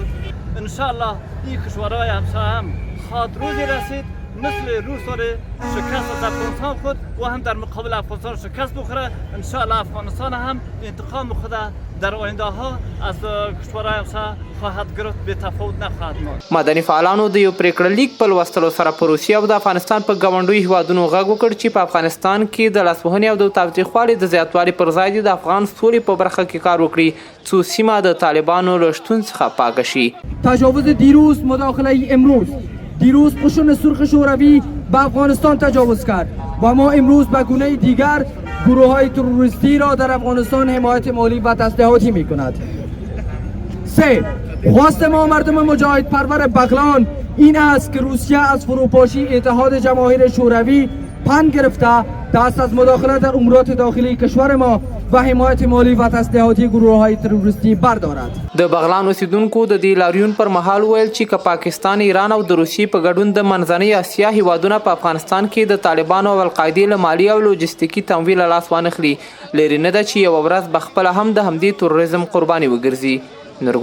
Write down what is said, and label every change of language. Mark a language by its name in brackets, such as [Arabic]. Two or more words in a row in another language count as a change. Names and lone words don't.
[Arabic] ان شاء الله [Persian] این کشورهای همسایه هم خواهد روزی رسید مثل روسیه شکست از افغانستان خود و هم در مقابل افغانستان شکست بخوره. [Arabic] ان شاء الله [Persian] افغانستان هم انتقام خود در آینده ها از کشورهای همسایه خواهد گرفت، به تفاوت نخواهد ماند. [Pashto] مدني فعالانو د یو پریکړه لیک په لوستلو سره په روسیه او د افغانستان په ګاونډیو هیوادونو غږ وکړ چې په افغانستان کې د لاسوهنې او د تاوتریخوالي د زیاتوالي پر ځای د افغان سولې په برخه کې کار وکړي څو سیمه د طالبانو له شتون څخه پاکه شي. [Persian] تجاوز دیروز، مداخله امروز، دیروز قشون سرخ شوروی به افغانستان تجاوز کرد و ما امروز به گونه دیگر گروه های تروریستی را در افغانستان حمایت مالی و تسلیحاتی می کند. 3. خواست ما مردم مجاهد پرور بغلان این است که روسیه از فروپاشی اتحاد جماهیر شوروی پند گرفته دست از مداخله در امورات داخلی کشور ما و حمایت مالی و تسلیحاتی گروه های تروریستی بردارد. [Pashto] د بغلان اوسیدونکو د دې لاریون پر مهال ویل چې که پاکستان، ایران او د روسیې په ګډون د منځنۍ اسیا هیوادونه په افغانستان کې د طالبانو او القاعدې له مالي او لوجستیکي تمویل لاس وانخلي، لرې نه ده چې یوه ورځ به خپله هم د همدې تروریزم قرباني وګرځي.